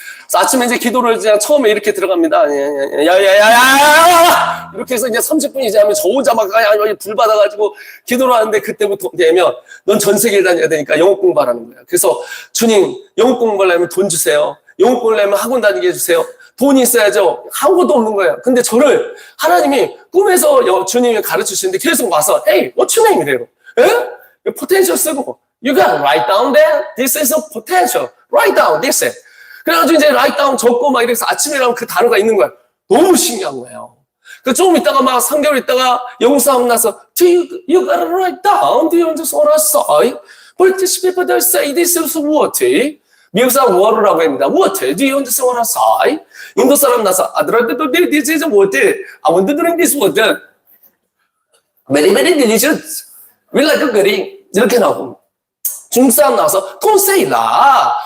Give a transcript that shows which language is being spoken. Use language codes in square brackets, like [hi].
[ko] 그래서 아침에 이제 기도를 그냥 처음에 이렇게 들어갑니다. 야야야야야 이렇게 해서 이제 30분이 지나면 저 혼자 막 불 받아가지고 기도를 하는데 그때부터 되면 넌 전 세계를 다녀야 되니까 영어 공부하라는 거야. 그래서 주님 영어 공부하려면 돈 주세요. 영어 공부하려면 학원 다니게 해주세요. 돈이 있어야죠. 아무것도 없는 거예요. 근데 저를 하나님이 꿈에서 주님이 가르치시는데 계속 와서 [en] Hey, what's your name? [ko] 이래요. 에? [en] potential [ko] 쓰고 [en] You gotta write down that. This is a potential. Write down this. [ko] 그래가지고 이제 [en] write down [ko] 적고 막 이래서 아침에 일어나면 그 단어가 있는 거야. 너무 신기한 거예요. 그 조금 있다가 막 3개월 있다가 영어 싸움 나서 [en] You gotta write down. Do you just wanna say? British people they say this is what? [ko] 미국 사람 what라고 합니다. [en] What? Do you just wanna say? [ko] 인도 사람 나서 아들한테도 [en] this is what? I want to drink this what? Very very delicious. We like very [ko] 이렇게 나오고. 중국 사람 나와서 [en] don't say la.